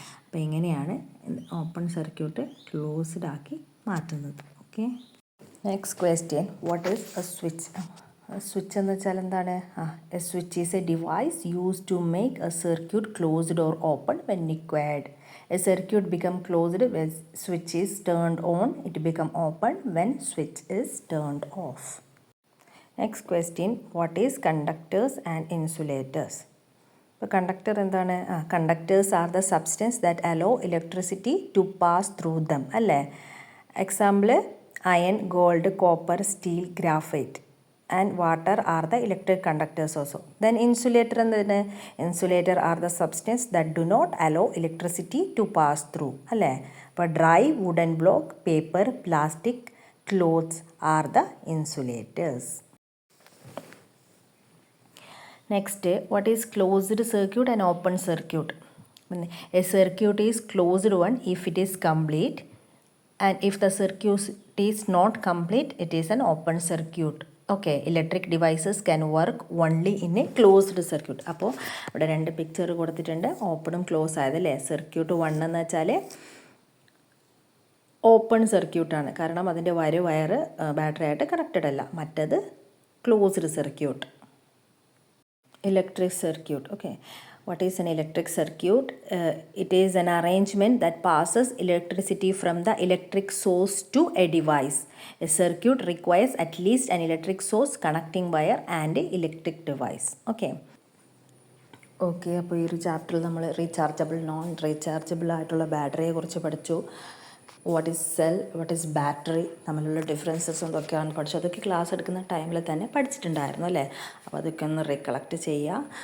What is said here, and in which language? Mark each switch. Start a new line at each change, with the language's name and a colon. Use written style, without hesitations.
Malayalam: അപ്പോൾ എങ്ങനെയാണ് open circuit closed ആക്കി മാറ്റുന്നത്.
English: Okay, next question, what is a switch?
Malayalam: Switch എന്ന് വെച്ചാൽ എന്താണ്?
English: A switch is a device use to make a circuit closed or open when required. A circuit become closed when switch is turned on. It become open when switch is turned off. Next question, what is conductors and insulators?
Malayalam: ഇപ്പോൾ conductor എന്താണ്?
English: Conductors are the substance that allow electricity to pass through them അല്ലേ. Example iron, gold, copper, steel, graphite and water are the electric conductors also. Then insulator എന്താണ്? Insulator are the substance that do not allow electricity to pass through അല്ലേ. അപ്പോൾ dry wooden block, paper, plastic, clothes are the insulators. Next, what is closed circuit and open circuit? A circuit is closed one if it is complete, and if the circuit is not complete, it is an open circuit. Okay, electric devices can work only in a closed circuit.
Malayalam: അപ്പോൾ ഇവിടെ രണ്ട് picture കൊടുത്തിട്ടുണ്ട്, ഓപ്പണും close ആയതല്ലേ. Circuit 1 എന്ന് വെച്ചാൽ open സർക്യൂട്ടാണ്, കാരണം അതിൻ്റെ വയറ് ബാറ്ററി ആയിട്ട് കണക്റ്റഡ് അല്ല. മറ്റത് closed circuit, electric circuit.
English: Okay, what is an electric circuit? It is an arrangement that passes electricity from the electric source to a device. A circuit requires at least an electric source, connecting wire and a electric device. Okay.
Malayalam: Okay, അപ്പോൾ ഈ ഒരു ചാപ്റ്ററിൽ നമ്മൾ rechargeable, non rechargeable ആയിട്ടുള്ള ബാറ്ററിയെ കുറിച്ച് പഠിച്ചു.
English: what is cell, what is battery,
Malayalam: തമ്മിലുള്ള differences എന്തൊക്കെയാണ് പഠിച്ചു. അതൊക്കെ ക്ലാസ് എടുക്കുന്ന ടൈമിൽ തന്നെ പഠിച്ചിട്ടുണ്ടായിരുന്നു അല്ലേ. അപ്പോൾ അതൊക്കെ ഒന്ന് റീകളക്ട് ചെയ്യുക.